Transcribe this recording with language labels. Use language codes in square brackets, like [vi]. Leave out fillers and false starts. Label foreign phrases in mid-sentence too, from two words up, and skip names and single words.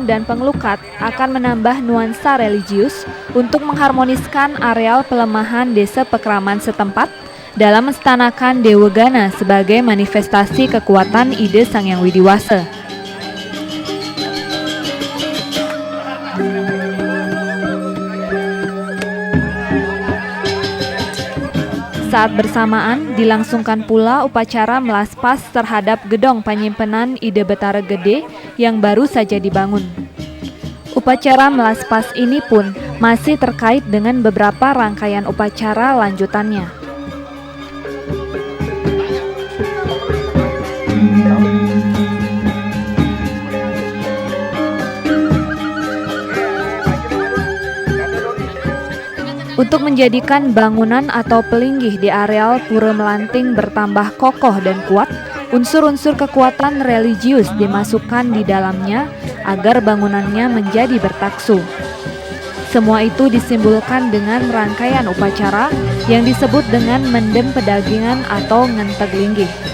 [id] dan penglukat akan menambah nuansa religius untuk mengharmoniskan areal pelemahan Desa Pekraman setempat dalam menstanakan Dewa Gana sebagai manifestasi kekuatan Ide Sang Hyang Widiwasa. Saat bersamaan dilangsungkan pula upacara melaspas terhadap gedong penyimpenan Ide Betara Gede yang baru saja dibangun. Upacara melaspas ini pun masih terkait dengan beberapa rangkaian upacara lanjutannya. Untuk menjadikan bangunan atau pelinggih di areal Pura Melanting bertambah kokoh dan kuat, unsur-unsur kekuatan religius dimasukkan di dalamnya agar bangunannya menjadi bertaksu. Semua itu disimbolkan dengan rangkaian upacara yang disebut dengan mendem pedagingan atau ngenteg linggih.